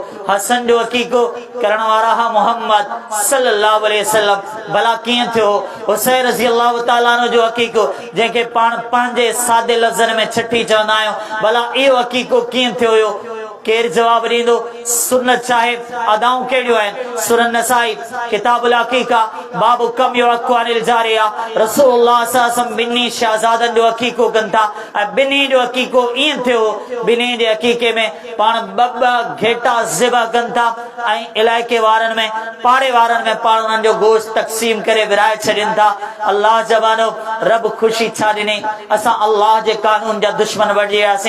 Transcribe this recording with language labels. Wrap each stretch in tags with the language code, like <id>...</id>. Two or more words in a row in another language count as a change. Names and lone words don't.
<sd>हसन जो अक़ीक़ो करण वारा हा मोहम्मद</sd> <ar>صلى الله عليه وسلم,</ar> <sd>भला कीअं थियो? हुसैन</sd> <ar>رضي الله تعالى عنه</ar> <sd>जो अक़ीक़ो जंहिंखे पाण पंहिंजे सादे लफ़्ज़नि में छठी चवंदा आहियूं, भला इहो अक़ीक़ो कीअं थियो हुयो? केरु जवाब ॾींदो? सुन्नत साहिब अदाऊं कहिड़ियूं आहिनि? सुनन नसाई</sd> <ar>كتاب العقيقة باب كم يعق عن الجارية, رسول الله صلى الله عليه وسلم</ar> <sd>ॿिन्ही शहज़ादनि जो अक़ीक़ो कनि था ऐं ॿिन्ही जो अक़ीक़ो ईअं थियो, ॿिन्ही जे अक़ीक़े में पाण ॿ घेटा ज़िबा कनि था ऐं इलाइक़े वारनि में पाड़े वारनि में पाण उन्हनि जो गोश्त तक़सीम करे विराए छॾनि था। अल्लाह ज़बानो रब ख़ुशी छा ॾिनी? असां अल्लाह जे कानून जा दुश्मन बणिजी वियासीं।</sd>